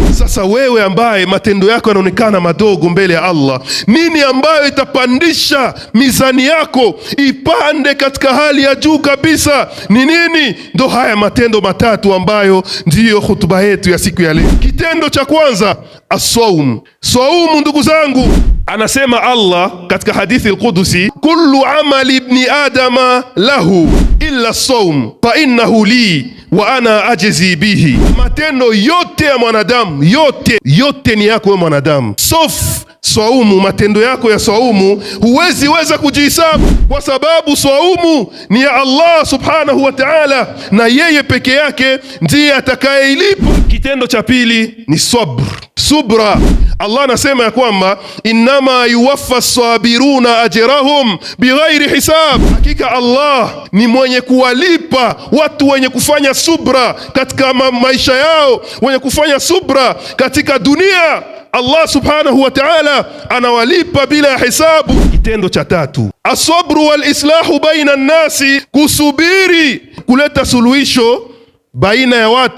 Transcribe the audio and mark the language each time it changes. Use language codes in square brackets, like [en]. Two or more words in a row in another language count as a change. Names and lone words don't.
[sw] Sasa wewe ambaye matendo yako yanaonekana madogo mbele ya Allah, nini ambayo itapandisha mizani yako ipande katika hali ya juu kabisa? Ni nini? Ndo haya matendo matatu ambayo ndiyo hutuba yetu ya siku ya leo. Kitendo cha kwanza, as-sawm. Saumu, ndugu zangu, anasema Allah katika hadithi al-Qudusi, [ar] كل عمل ابن آدم له إلا الصوم فإنه لي وأنا أجزي به. [sw] Matendo yote ya mwanadamu, yote ni yako wewe mwanadamu, saumu. Matendo yako ya saumu huwezi weza kujihesabu, kwa sababu saumu ni ya Allah [ar] سبحانه وتعالى, [sw] na yeye peke yake ndiye atakayeilipa. Kitendo cha pili ni subra. Allah anasema ya kwamba [ar] إنما يوفى الصابرون أجرهم بغير حساب, [sw] hakika Allah ni mwenye kuwalipa watu wenye kufanya subra katika maisha yao, wenye kufanya subra katika dunia. Allah [ar] سبحانه وتعالى [sw] anawalipa bila hisabu. Kitendo cha tatu, [ar] الصبر والإصلاح بين الناس, [sw] kusubiri kuleta suluhisho baina ya watu.